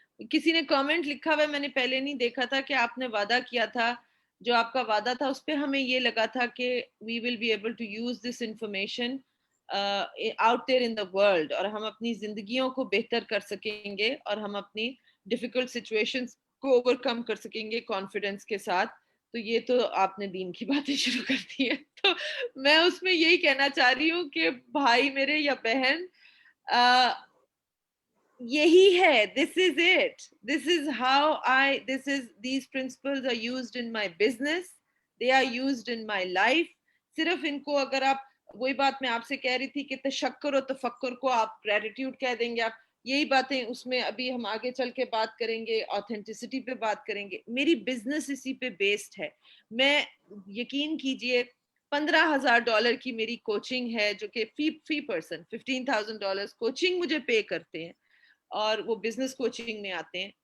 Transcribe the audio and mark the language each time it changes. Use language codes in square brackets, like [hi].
[ur] کسی نے کامنٹ لکھا ہوا ہے، میں نے پہلے نہیں دیکھا تھا، کہ آپ نے وعدہ کیا تھا، جو آپ کا وعدہ تھا اس پہ ہمیں یہ لگا تھا کہ [en] we will be able to use this information out there in the world, [ur] اور ہم اپنی زندگیوں کو بہتر کر سکیں گے اور ہم اپنی ڈیفیکلٹ سچویشنز کو اوور کم کر سکیں گے کانفیڈنس کے ساتھ. تو یہ تو آپ نے دین کی باتیں شروع کر دی ہیں. تو میں اس میں یہی کہنا چاہ رہی ہوں کہ بھائی میرے یا بہن، یہی ہے، [en] this is it, this is how these principles are used in my business, they are used in my life. [ur] صرف ان کو اگر آپ، وہی بات میں آپ سے کہہ رہی تھی کہ تشکر و تفکر کو آپ گریٹیٹیوڈ کہہ دیں گے، آپ یہی باتیں اس میں ابھی ہم آگے چل کے بات کریں گے، آتھینٹسٹی پہ بات کریں گے. میری بزنس اسی پہ بیسڈ ہے. میں یقین کیجئے $15,000 کی میری کوچنگ ہے، جو کہ فی پرسن $15,000 کوچنگ مجھے پے کرتے ہیں اور وہ بزنس کوچنگ میں آتے ہیں.